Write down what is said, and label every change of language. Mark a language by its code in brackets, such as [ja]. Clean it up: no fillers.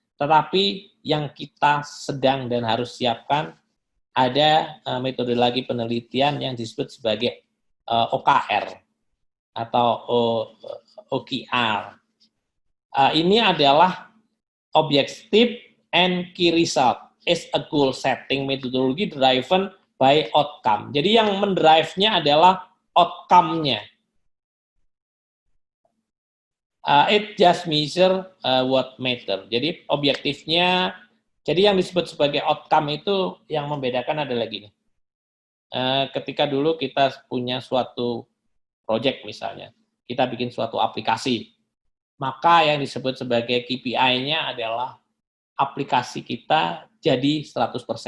[id] Tetapi yang kita sedang dan harus siapkan ada metodologi penelitian yang disebut sebagai OKR atau OKR. Ini adalah [en] Objective and Key Result is a goal setting methodology driven by outcome. [id] Jadi yang mendrive-nya adalah outcome-nya. [en] It just measure what matter. [id] Jadi objektifnya, jadi yang disebut sebagai outcome itu yang membedakan adalah gini. Ketika dulu kita punya suatu project misalnya, kita bikin suatu aplikasi, maka yang disebut sebagai KPI-nya adalah aplikasi kita jadi 100%.